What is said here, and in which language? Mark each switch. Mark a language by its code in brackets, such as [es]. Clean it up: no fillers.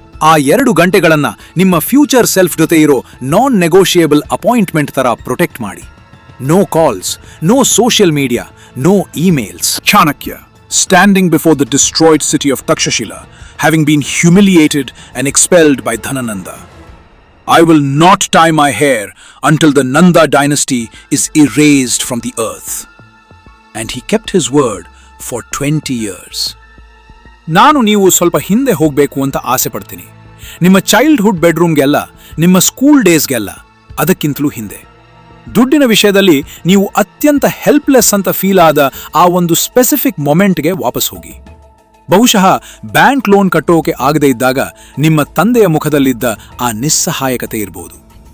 [kn] ಆ 2 ಗಂಟೆಗಳನ್ನ ನಿಮ್ಮ future self ಜೊತೆ ಇರೋ ನಾನ್ ನೆಗೋಷಿಯೇಬಲ್ ಅಪಾಯಿಂಟ್ಮೆಂಟ್ ತರ ಪ್ರೊಟೆಕ್ಟ್ ಮಾಡಿ. [en] No calls, no social media, no emails. Chanakya, standing before the destroyed city of Takshashila, having been humiliated and expelled by Dhanananda. I will not tie my hair until the Nanda dynasty is erased from the earth. And he kept his word for 20 years. [kn] ನಾನು ನೀವು ಸ್ವಲ್ಪ ಹಿಂದೆ ಹೋಗಬೇಕು ಅಂತ ಆಸೆ ಪಡ್ತೀನಿ. ನಿಮ್ಮ childhood ಬೆಡ್ರೂಮ್ಗೆಲ್ಲ, ನಿಮ್ಮ ಸ್ಕೂಲ್ ಡೇಸ್ಗೆಲ್ಲ, ಅದಕ್ಕಿಂತಲೂ ಹಿಂದೆ. ದುಡ್ಡಿನ ವಿಷಯದಲ್ಲಿ ನೀವು ಅತ್ಯಂತ ಹೆಲ್ಪ್ಲೆಸ್ ಅಂತ ಫೀಲ್ ಆದ ಆ ಒಂದು ಸ್ಪೆಸಿಫಿಕ್ ಮೊಮೆಂಟ್ಗೆ ವಾಪಸ್ ಹೋಗಿ. ಬಹುಶಃ ಬ್ಯಾಂಕ್ ಲೋನ್ ಕಟ್ಟೋಕೆ ಆಗದೆ ಇದ್ದಾಗ ನಿಮ್ಮ ತಂದೆಯ ಮುಖದಲ್ಲಿದ್ದ ಆ ನಿಸ್ಸಹಾಯಕತೆ ಇರಬಹುದು.